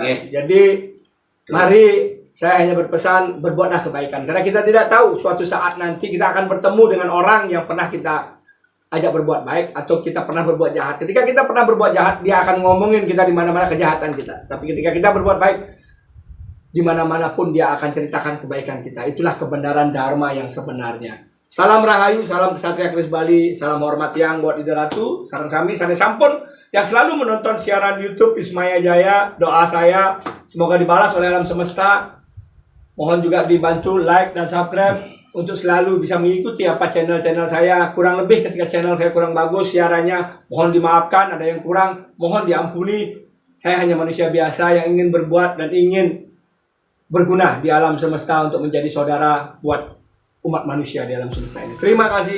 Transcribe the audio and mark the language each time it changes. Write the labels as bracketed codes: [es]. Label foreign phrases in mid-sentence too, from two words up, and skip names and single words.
[id] Jadi mari saya hanya berpesan berbuatlah kebaikan karena kita tidak tahu suatu saat nanti kita akan bertemu dengan orang yang pernah kita ajak berbuat baik atau kita pernah berbuat jahat. Ketika kita pernah berbuat jahat dia akan ngomongin kita di mana-mana kejahatan kita. Tapi ketika kita berbuat baik di mana-mana pun dia akan ceritakan kebaikan kita. Itulah kebenaran Dharma yang sebenarnya. Salam Rahayu, salam Kesatria Kris Bali, salam hormat yang buat Ida Ratu, [ban] sareng sami, sane sampun [id] yang selalu menonton siaran YouTube Ismaya Jaya. Doa saya semoga dibalas oleh alam semesta. Mohon juga dibantu like dan subscribe untuk selalu bisa mengikuti apa channel-channel saya. Kurang lebih ketika channel saya kurang bagus siarannya, mohon dimaafkan. Ada yang kurang, mohon diampuni. Saya hanya manusia biasa yang ingin berbuat dan ingin berguna di alam semesta untuk menjadi saudara buat umat manusia di alam semesta ini.